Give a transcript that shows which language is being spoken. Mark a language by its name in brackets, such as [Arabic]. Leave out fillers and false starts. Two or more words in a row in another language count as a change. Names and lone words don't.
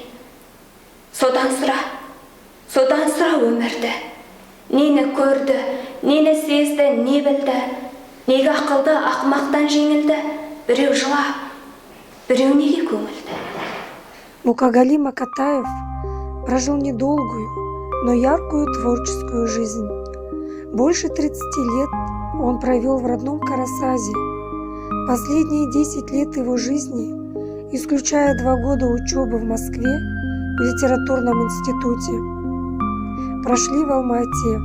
[Kazakh] Содан сұра өмірді. Нені көрді, нені сезді, не білді, неге ақылды ақымақтан жеңілді, біреу жылап, біреу неге көңілді. [Russian] Мукагали Макатаев прожил недолгую, но яркую творческую жизнь. Больше 30 лет он провел в родном Карасазе. Последние 10 лет его жизни, исключая 2 года учебы в Москве в литературном институте, прошли в Алма-Ате.